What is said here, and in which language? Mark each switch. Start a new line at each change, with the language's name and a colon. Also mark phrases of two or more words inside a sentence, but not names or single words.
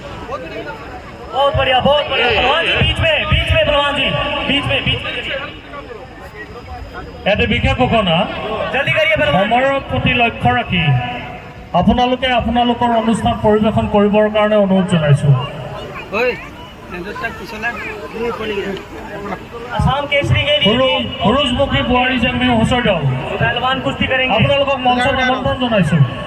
Hindi: बहुत बढ़िया पहलवान जी बीच में पहलवान जी बीच में
Assamese: এতে বিশেষ ঘোষণা
Hindi: जल्दी करिए पहलवान
Assamese: সময়ৰ প্ৰতি লক্ষ্য ৰাখি আপোনালোকে আপোনালোকৰ অনুষ্ঠান পৰিৱেশন কৰিবৰ কাৰণে অনুৰোধ জনাইছোঁ।
Hindi: असम केसरी के लिए हुरुजमुखी बुआरी जंगी हुसर दल पहलवान कुश्ती करेंगे
Assamese: আপোনালোকক মঞ্চত আমন্ত্ৰণ জনাইছোঁ।